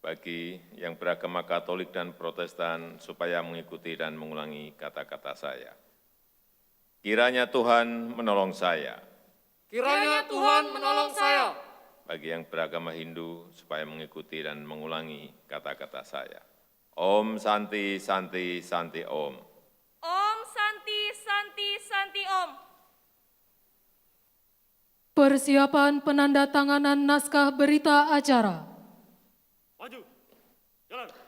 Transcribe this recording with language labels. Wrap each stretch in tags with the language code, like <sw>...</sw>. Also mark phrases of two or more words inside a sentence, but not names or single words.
<id>bagi yang beragama Katolik dan Protestan supaya mengikuti dan mengulangi kata-kata saya. Kiranya Tuhan menolong saya. Kiranya Tuhan menolong saya. Bagi yang beragama Hindu supaya mengikuti dan mengulangi kata-kata saya.</id> <sa>Om Santi Santi Santi Om. Om Santi Santi Santi Om.</sa> <id>Persiapan penandatanganan naskah berita acara. Maju. Jalan.</id>